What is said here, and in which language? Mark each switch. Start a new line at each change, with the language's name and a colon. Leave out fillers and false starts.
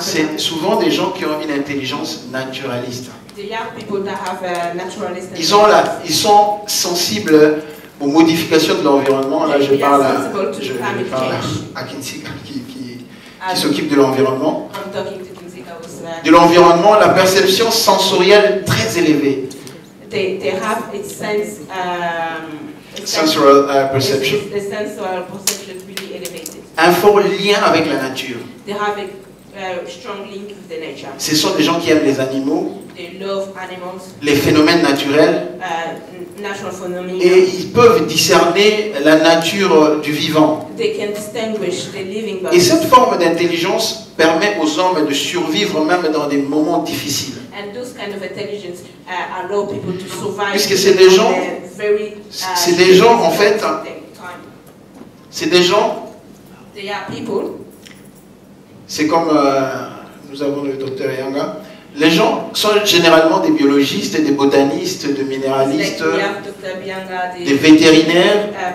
French: c'est souvent des gens qui ont une intelligence naturaliste.
English: The young people that have a naturalist.
French: Ils sont sensibles aux modifications de l'environnement. Là, je parle à Kinsey, qui s'occupe de l'environnement.
English: I'm talking to Kinsey,
French: De l'environnement, la perception sensorielle très élevée.
English: They have its sense. Sensual perception. The sensual perception is really elevated.
French: Un fort lien avec la nature.
English: They have a strong link with the nature.
French: Ce sont des gens qui aiment les animaux,
English: They love animals,
French: les phénomènes naturels,
English: natural phenomena.
French: et ils peuvent discerner la nature du vivant.
English: They can distinguish the living
French: Et
English: bodies.
French: cette forme d'intelligence permet aux hommes de survivre même dans des moments difficiles.
English: And those kind of intelligence allow people to survive.
French: Puisque c'est des gens,
English: very,
French: c'est des gens en fait, c'est des gens
English: They are people.
French: C'est comme nous avons le docteur Yanga. Les gens sont généralement des biologistes, des botanistes, des minéralistes, des vétérinaires.